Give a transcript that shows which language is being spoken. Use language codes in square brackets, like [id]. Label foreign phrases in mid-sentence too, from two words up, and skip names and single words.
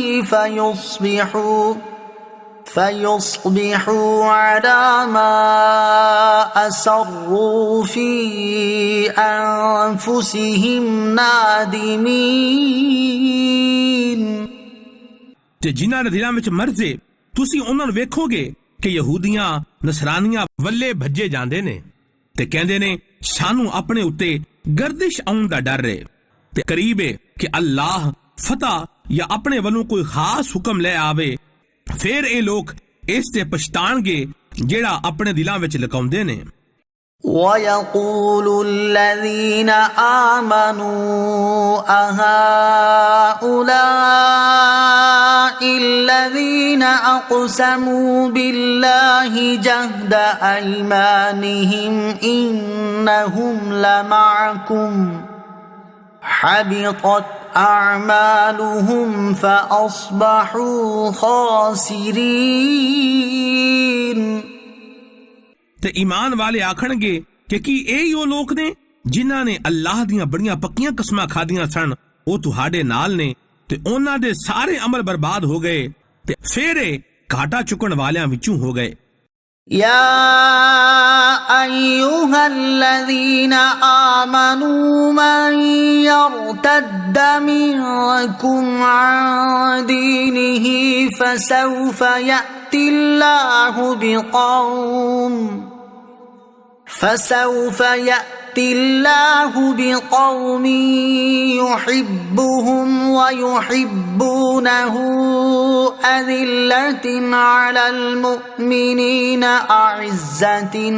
[ar] فيصبحوا على ما أسروا في أنفسهم نادمين [pa] ਤੇ ਜਿਨ੍ਹਾਂ ਦੇ ਦਿਲਾਂ ਵਿੱਚ ਮਰਜ਼ ਏ ਤੁਸੀਂ ਉਹਨਾਂ ਨੂੰ ਵੇਖੋਗੇ ਕਿ ਯਹੂਦੀਆਂ ਨਸਰਾਨੀਆਂ ਵੱਲੇ ਭੱਜੇ ਜਾਂਦੇ ਨੇ ਤੇ ਕਹਿੰਦੇ ਨੇ ਸਾਨੂੰ ਆਪਣੇ ਉੱਤੇ ਗਰਦਿਸ਼ ਆਉਣ ਦਾ ਡਰ ਏ ਤੇ ਕਰੀਬ ਏ ਕਿ ਅੱਲਾਹ ਫਤਹ ਜਾਂ ਆਪਣੇ ਵੱਲੋਂ ਕੋਈ ਖਾਸ ਹੁਕਮ ਲੈ ਆਵੇ। ਫਿਰ ਇਹ ਲੋਕ ਇਸ ਤੇ ਪਛਤਾਣਗੇ ਜਿਹੜਾ ਆਪਣੇ ਦਿਲਾਂ ਵਿੱਚ ਲੁਕਾਉਂਦੇ ਨੇ। [ar] ويقول الذين آمنوا أهؤلاء الذين أقسموا بالله جهد أيمانهم إنهم لمعكم حبطت أعمالهم فأصبحوا خاسرين [pa] ਤੇ ਈਮਾਨ ਵਾਲੇ ਆਖਣਗੇ ਕਿ ਕੀ ਇਹ ਉਹ ਲੋਕ ਨੇ ਜਿਨ੍ਹਾਂ ਨੇ ਅੱਲਾਹ ਦੀਆਂ ਬੜੀਆਂ ਪੱਕੀਆਂ ਕਸਮਾਂ ਖਾਧੀਆਂ ਸਨ ਉਹ ਤੁਹਾਡੇ ਨਾਲ ਨੇ ਤੇ ਉਹਨਾਂ ਦੇ ਸਾਰੇ ਅਮਲ ਬਰਬਾਦ ਹੋ ਗਏ ਤੇ ਫਿਰ ਇਹ ਘਾਟਾ ਚੁੱਕਣ ਵਾਲਿਆਂ ਵਿੱਚੋਂ ਹੋ ਗਏ। [ar] يا أيها الذين آمنوا من يرتد منكم عن دينه فسوف يأتي الله بقوم يحبهم ويحبونه أذلة على المؤمنين أعزة